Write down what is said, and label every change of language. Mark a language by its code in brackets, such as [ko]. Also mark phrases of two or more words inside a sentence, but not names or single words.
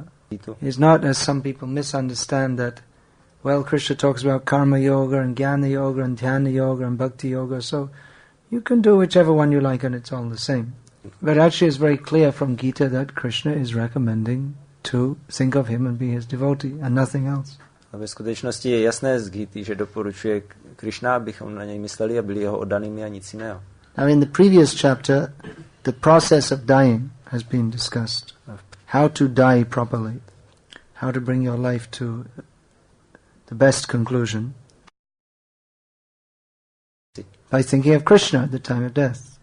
[en] It's not, as some people misunderstand, that, well, Krishna talks about karma yoga and jnana yoga and dhyana yoga and bhakti yoga, so you can do whichever one you like and it's all the same. But actually it's very clear from Gita that Krishna is recommending to think of him and be his devotee and nothing else. [cs] A ve skutečnosti je jasné z Gity, že doporučuje Krishna, abychom na něj mysleli a byli jeho oddanými a nic jiného. [en] Now in the previous chapter, the process of dying has been discussed. How to die properly. How to bring your life to the best conclusion. By thinking of Krishna at the time of death.